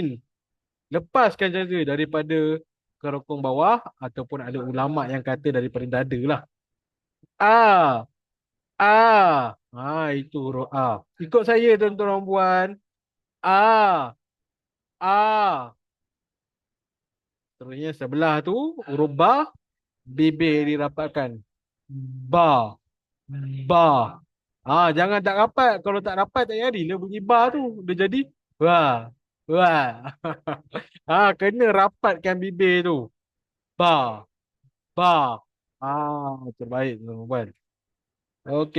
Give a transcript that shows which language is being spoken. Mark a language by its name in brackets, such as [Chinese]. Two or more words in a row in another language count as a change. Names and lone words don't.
[Malay] Lepaskan saja daripada kerongkong bawah ataupun ada ulama yang kata daripada dada lah. A, itu huruf A. Ikut saya tuan-tuan dan puan. A, A. Terusnya sebelah tu huruf ba, bibir dirapatkan. Ba, ba. Jangan tak rapat. Kalau tak rapat tak jadi. Dia bunyi ba tu. Dia jadi wah, wah. Kena rapatkan bibir tu. Ba, ba. Terbaik tuan-tuan dan puan. Okey.